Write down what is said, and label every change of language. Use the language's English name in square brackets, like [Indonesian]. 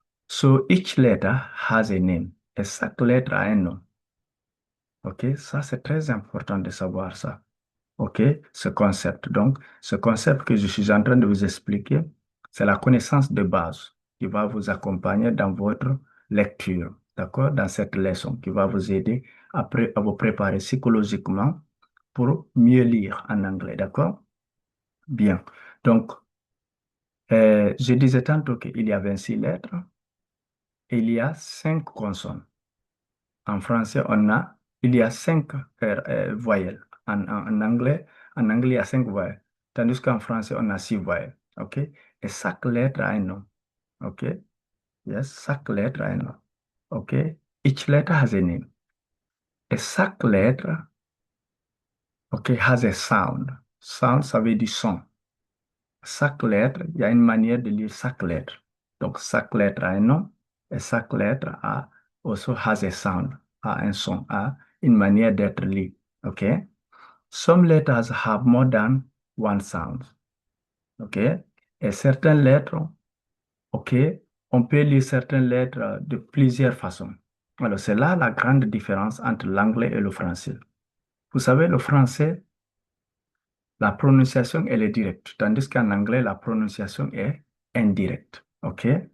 [English] So each letter has a name. [French] Et chaque lettre a un nom. OK, ça c'est très important de savoir ça. OK, ce concept. Donc, ce concept que je suis en train de vous expliquer, c'est la connaissance de base qui va vous accompagner dans votre lecture, d'accord, dans cette leçon, qui va vous aider à vous préparer psychologiquement pour mieux lire en anglais, d'accord? Bien. Donc, je disais tantôt qu'il y a 26 lettres et il y a 5 consonnes. En français, il y a 5 voyelles. En anglais, il y a 5 voyelles. Tandis qu'en français, on a 6 voyelles. OK? Et chaque lettre a un nom. OK? Yes, chaque lettre a un nom. OK? [English] Each letter has a name. [French] Et chaque lettre, OK, [English] has a sound. [French] Sound, ça veut dire son. Chaque lettre, il y a une manière de lire chaque lettre. Donc, chaque lettre a un nom et chaque lettre [English] also has a sound, [French] a un son, a une manière d'être lue. OK? [English] Some letters have more than one sound. OK? [French] Et certaines lettres, OK, on peut lire certaines lettres de plusieurs façons. Alors, c'est là la grande différence entre l'anglais et le français. Vous savez, le français, la prononciation, elle est directe, tandis qu'en anglais, la prononciation est indirecte. OK?